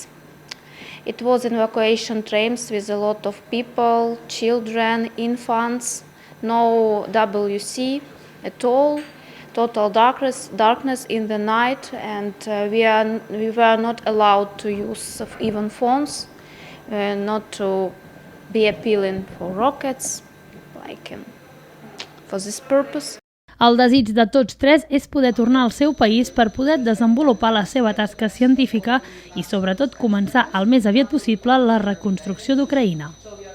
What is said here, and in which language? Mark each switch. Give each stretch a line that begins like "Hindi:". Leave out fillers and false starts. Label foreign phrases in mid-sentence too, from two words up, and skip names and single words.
English: It was evacuation trains with a lot of people, children, infants, no WC at all, total darkness in the night, and we were not allowed to use even phones, not to be appealing for rockets, like for this purpose.
Catalan: El desig de tots 3 és poder tornar al seu país per poder desenvolupar la seva tasca científica i, sobretot, començar el més aviat possible la reconstrucció d'Ucraïna.